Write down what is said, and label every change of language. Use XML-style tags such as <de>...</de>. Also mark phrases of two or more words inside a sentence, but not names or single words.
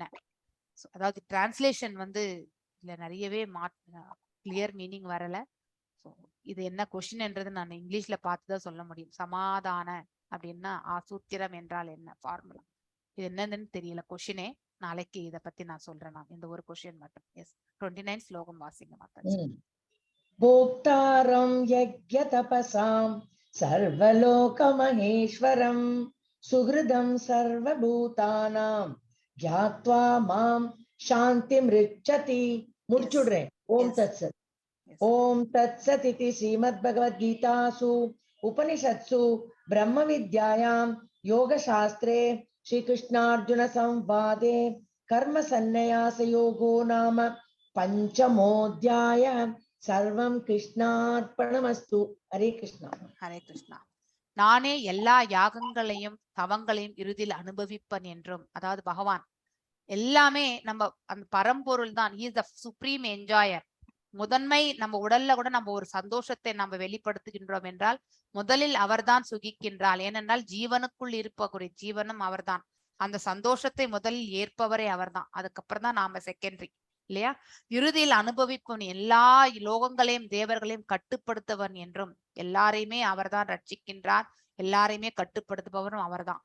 <ta>அதாவது டிரான்ஸ்லேஷன் வந்து இதுல நிறையவே</ta> <en>clear meaning</en> <ta>வரல. இது என்ன கொஸ்டின் என்றது நான் இங்கிலீஷ்ல பார்த்துதான் சொல்ல முடியும். சமாதான அப்படின்னா சூத்திரம் என்றால் என்ன, ஃபார்முலா இது என்னதுன்னு தெரியல கொஸ்டினே. நாளைக்கு இத பத்தி நான் சொல்றேன். நான் இந்த ஒரு கொஸ்டின் மட்டும். எஸ் 29 ஸ்லோகம் வாசிங்க மாதாஜி.</ta> <sa>भोक्तारं यज्ञतपसां सर्वलोकमहेश्वरं सुहृदं सर्वभूतानां ज्ञात्वा मां शान्तिमृच्छति. முடிச்சுடுறேன். ॐ तत्सत् ॐ तत्सत् इति श्रीमद्भगवद्गीतासु उपनिषत्सु ब्रह्म विद्यायां योगशास्त्रे श्रीकृष्णार्जुन संवादे कर्म सन्न्यास योगो नाम पंचमोऽध्यायः. सर्वं कृष्णार्पणमस्तु. हरे कृष्णा. हरे कृष्णा.</sa> <ta>நானே எல்லா யாகங்களையும் தவங்களையும் இறுதியில் அனுபவிப்பன் என்றும், அதாவது பகவான் எல்லாமே நம்ம அந்த பரம்பொருள் தான்.</ta> <en>he is the supreme enjoyer.</en> <ta>முதன்மை நம்ம உடல்ல கூட நம்ம ஒரு சந்தோஷத்தை நம்ம வெளிப்படுத்துகின்றோம் என்றால் முதலில் அவர்தான் சுகிக்கின்றாள். ஏனென்றால் ஜீவனுக்குள் இருப்பக்கூடிய ஜீவனும் அவர்தான். அந்த சந்தோஷத்தை முதலில் ஏற்பவரே அவர்தான். அதுக்கப்புறம் தான் நாம செகண்டரி இல்லையா? இறுதியில் அனுபவிப்பவன் எல்லா லோகங்களையும் தேவர்களையும் கட்டுப்படுத்தவன் என்றும், எல்லாரையுமே அவர்தான் ரட்சிக்கின்றார், எல்லாரையுமே கட்டுப்படுத்துபவரும் அவர்தான்.</ta>